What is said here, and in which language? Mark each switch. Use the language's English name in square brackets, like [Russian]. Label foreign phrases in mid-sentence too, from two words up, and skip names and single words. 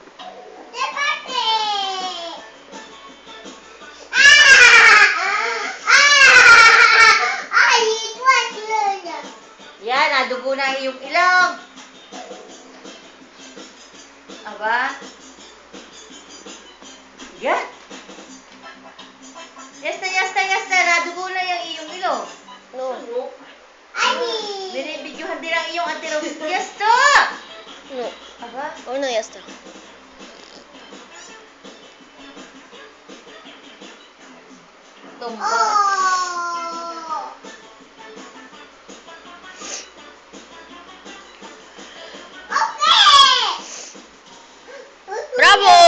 [Filipino] Yan, nadugo na ang iyong ilong. Aba? Yan. [Spanish] Yasta. [Filipino] Nadugo na yung iyong ilong. [Spanish] No. [Filipino] Binibidyohan din ang iyong antirong. [Spanish] Yasta! No. Aba? Oh, no, ya está. Tumba. Bravo!